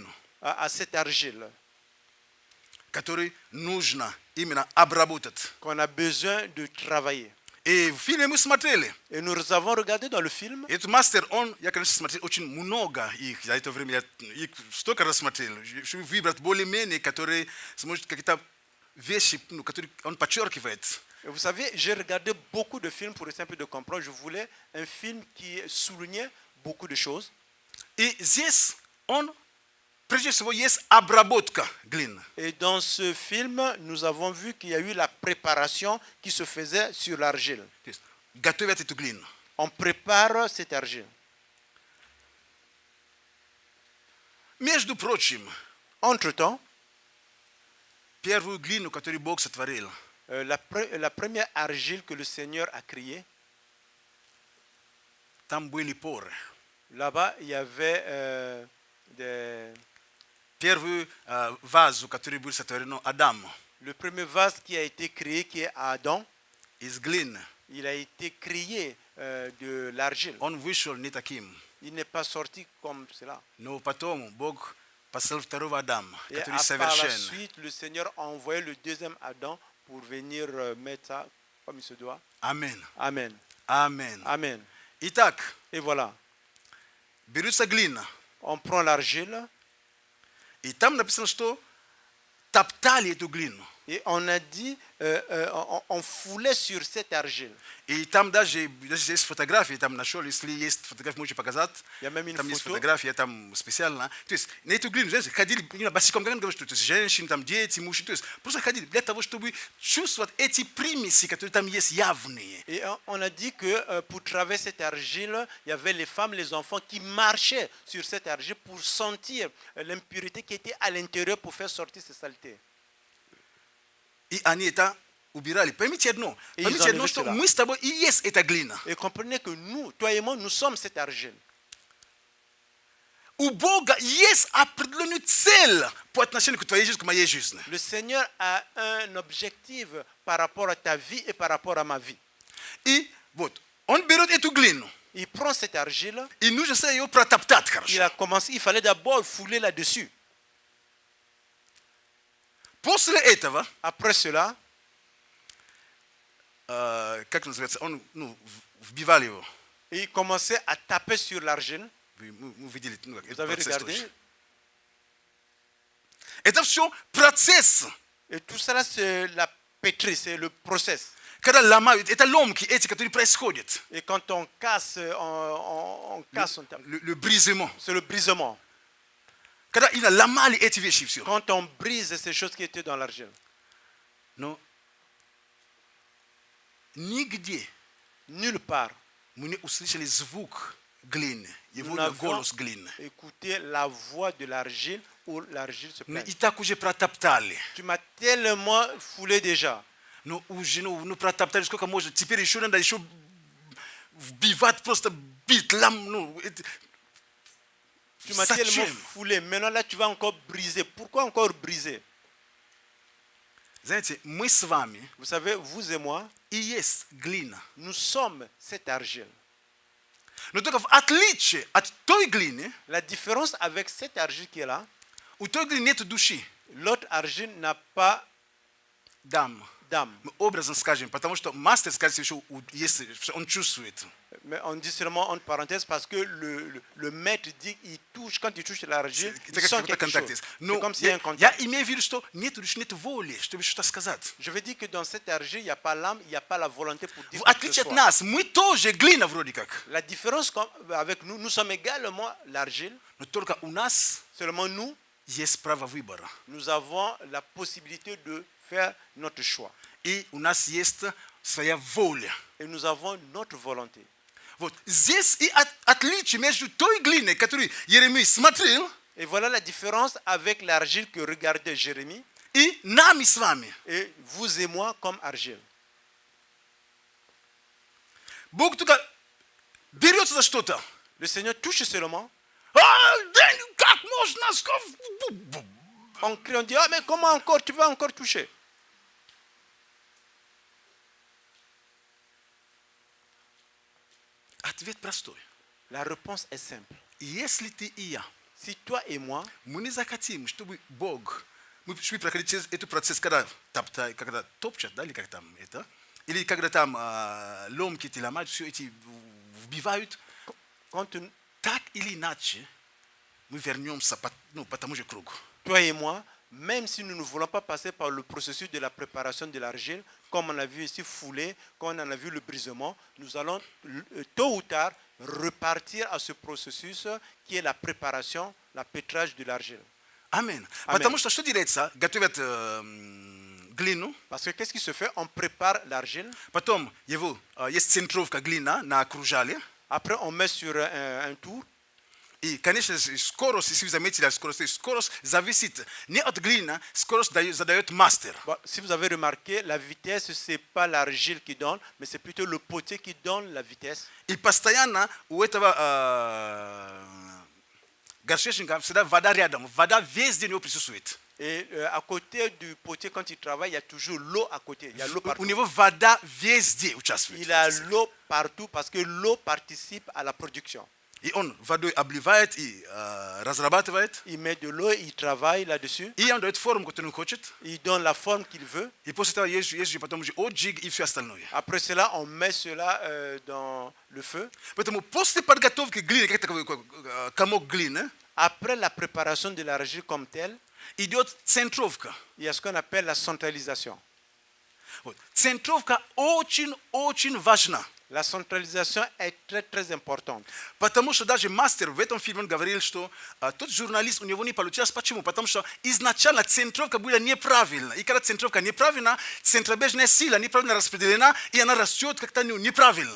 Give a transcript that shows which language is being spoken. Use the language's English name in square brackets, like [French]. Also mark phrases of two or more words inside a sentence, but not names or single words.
[French] à cette argile [Russian] которую нужно именно обработать. [French] qu'on a besoin de travailler. [Russian] И в фильме мы смотрели. [French] Et nous avons regardé dans le film. [Russian] Этот мастер, он, я, конечно, смотрел очень много их. За это время я их столько раз смотрел. Чтобы выбрать более-менее, которые сможет какие-то вещи, ну, которые он подчеркивает. [French] Et vous savez, j'ai regardé beaucoup de films pour essayer un peu de comprendre. Je voulais un film qui soulignait beaucoup de choses. [Russian] И здесь он, прежде всего, есть обработка глины. [French] Et dans ce film, nous avons vu qu'il y a eu la préparation qui se faisait sur l'argile. [Russian] То есть готовят эту глину. [French] On prépare cette argile. [Russian] Между прочим, [French] Entre-temps, [Russian] первую глину, которую Бог сотворил, [French] la première argile que le Seigneur a créée, [Russian] там были поры. [French] là-bas, il y avait des... [Russian] Первую вазу, которую был сотворен Адам, [French] Le premier vase qui a été créé, qui est Adam, [Russian] из глины, [French] il a été créé de l'argile. [Russian] он вышел не таким. [French] Il n'est pas sorti comme cela. [Russian] Но потом Бог послал второго Адама, [French] Et [Russian] который [French] par la [Russian] совершен. [French] suite, le Seigneur a envoyé le deuxième Adam pour venir mettre ça comme il se doit. [Russian] Амин. [French] Amen. [Russian] Амин. [French] Amen. [Russian] Итак, [French] Et voilà. [Russian] берется глина. [French] On prend l'argile [Russian] И там написано, что топтали эту глину. [French] et on a dit, on foulait sur cette argile. [Russian] И там даже есть фотографии, там нашел, если есть фотографии, можете показать. [French] Il y a même une [Russian] Там есть [French] photo. [Russian] фотография, там специально. То есть на эту глину, знаете, ходили босиком, как он говорит, что это женщины, там дети, мужчины. То есть просто ходили для того, чтобы чувствовать эти примеси, которые там есть явные. [French] Et on a dit que pour traverser cette argile, il y avait les femmes, les enfants qui marchaient sur cette argile pour sentir l'impureté qui était à l'intérieur pour faire sortir ces saletés. [Russian] И они это убирали. Поймите одно, И поймите одно, [French] ils [Russian] что [French] enlevaient [Russian] мы с тобой и есть эта глина. [French] Et comprenez que nous, toi et moi, nous sommes cette argile. [Russian] У Бога есть определенная цель по отношению к твоей жизни, к моей жизни. [French] Le Seigneur a un objectif par rapport à ta vie et par rapport à ma vie. [Russian] И вот, он берет эту глину, [French] Il prend cette argile, [Russian] и нужно ее протоптать [French] il [Russian] хорошо. [French] a commencé, il fallait d'abord fouler là-dessus. [Russian] После этого, [French] Après cela, [Russian] как называется, он, вбивал его. [French] il commençait à taper sur l'argile. [Russian] Мы видели, [French] Vous [Russian] этот [French] avez [Russian] процесс [French] regardé? [Russian] тоже. Это все процесс. [French] Et tout cela, c'est la pétrie, c'est le process. [Russian] Когда ломают, это ломки эти, которые происходят. [French] Et quand on casse, on casse, Le brisement. c'est le brisement. [Russian] Когда именно ломали эти вещи, все. [French] Quand on brise ces choses qui étaient dans l'argile. [Russian] Но нигде [French] Nulle part, [Russian] мы не услышали звук глины, [French] nous [Russian] его [French] n'avons [Russian] голос глины. [French] écouté la voix de l'argile où l'argile se [Russian] Мы [French] plaint. [Russian] и так уже протоптали. [French] Tu m'as tellement foulé déjà. [Russian] Но уже, протоптали сколько можно. Теперь еще надо еще вбивать, просто бить, [French] Tu m'as tellement [Russian] Зачем? [French] foulé. Maintenant, là, tu vas encore briser. Pourquoi encore briser? [Russian] Знаете, мы с вами [French] Vous savez, vous et moi, [Russian] и есть глина. [French] nous sommes cette argile. [Russian] Но только в отличие от той глины, [French] La différence avec cette argile qui est là, [Russian] у той глины нет души. [French] l'autre argile n'a pas Дам. d'âme. [Russian] Мы образно скажем, потому что мастер, скажет, еще есть, он чувствует. [French] Mais on dit seulement entre parenthèses parce que le maître dit qu'il touche, quand il touche l'argile, il [Russian] Это [French] sent [Russian] как [French] quelque [Russian] контакт [French] chose. [Russian] есть. [French] C'est [Russian] Но [French] comme s'il y a un [Russian] я [French] contact. [Russian] имею в виду, что нет души, нет воли, чтобы что-то сказать. [French] Je veux dire que dans cette argile, il n'y a pas l'âme, il n'y a pas la volonté pour dire [Russian] В [French] quoi que ce [Russian] отличие от [French] soit. [Russian] нас, мы тоже глина вроде как. [French] La différence avec nous, nous sommes également l'argile, [Russian] Но только у нас [French] seulement nous, [Russian] есть право выбора. [French] nous avons la possibilité de faire notre choix. [Russian] И у нас есть своя воля. [French] Et nous avons notre volonté. [Russian] Вот здесь и отличие между той глиной, которую Еремей смотрел, [French] Et voilà la différence avec l'argile que regardait Jérémie [Russian] и нами с вами. [French] et vous et moi comme argile. [Russian] Бог только берется за что-то. [French] Le Seigneur touche seulement. [Russian] Как можно? [French] On crie, on dit, ah mais comment encore, tu vas encore toucher? [Russian] Ответ простой. [French] La réponse est simple. [Russian] Если ты и я, [French] Si toi et moi, [Russian] мы не захотим, чтобы Бог, мы шли проходить через этот процесс, когда топчат, да, или как там это, или когда там ломки эти ломают, все эти вбивают, так или иначе, мы вернемся по тому же кругу. [French] Toi et moi, même si nous ne voulons pas passer par le processus de la préparation de l'argile, comme on a vu ici foulé, comme on en a vu le brisement, nous allons tôt ou tard repartir à ce processus qui est la préparation, la pétrage de l'argile. [Russian] Amen. Потому что делается? Готовят глину. [French] Parce que qu'est-ce qui se fait? On prépare l'argile. [Russian] Потом есть центровка глина на кружале. [French] Après, on met sur un tour. [Russian] И, конечно, скорость, если вы заметили, скорость зависит не от глины, скорость задает мастер. [French] Bon, si vous avez remarqué, la vitesse, ce n'est pas l'argile qui donne, mais c'est plutôt le potier qui donne la vitesse. [Russian] И постоянно у этого горшечника всегда вода рядом. Вода везде у него присутствует. [French] Et à côté du potier, quand il travaille, il y a toujours l'eau à côté. Il y a l'eau partout. [Russian] У него вода везде участвует. [French] Il a l'eau partout parce que l'eau participe à la production. [Russian] И он водой обливает и разрабатывает. [French] Il met de l'eau, il travaille là-dessus. [Russian] И он дает форму, которую он хочет. [French] Il donne la forme qu'il veut. [Russian] И после этого есть же потом уже отжиг и все остальное. [French] Après cela, on met cela dans le feu. [Russian] Поэтому после подготовки глины, как такой комок глины, [French] Après la préparation de l'argile comme telle, [Russian] идет центровка. [French] il y a ce qu'on appelle la centralisation. [Russian] Вот. Центровка очень важна. [French] La centralisation est très très importante. [Russian] Потому что даже мастер в этом фильме говорил, что тот журналист, у него не получилось. Почему? Потому что изначально центровка была неправильна. И когда центровка неправильна, центробежная сила неправильно распределена, и она растет как-то неправильно.